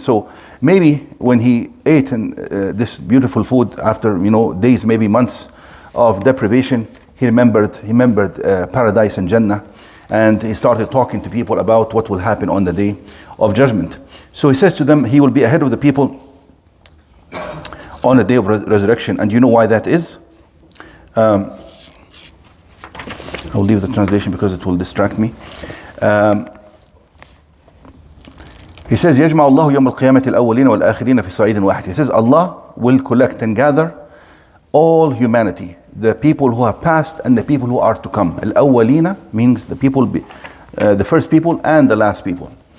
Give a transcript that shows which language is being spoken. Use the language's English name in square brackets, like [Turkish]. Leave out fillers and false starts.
[English] So maybe when he ate this beautiful food after, days, maybe months of deprivation, he remembered paradise and Jannah, and he started talking to people about what will happen on the Day of Judgment. So he says to them, he will be ahead of the people on the Day of Resurrection. And you know why that is? I'll leave the translation because it will distract me. He says, [Arabic] يَجْمَعُ اللَّهُ يَوْمَ الْقِيَامَةِ الْأَوَّلِينَ وَالْآخِرِينَ فِي صَعِيدٍ وَاحِدٍ. [English] He says, Allah will collect and gather all humanity, the people who have passed and the people who are to come. Al-awwalina means the people, the first people and the last people.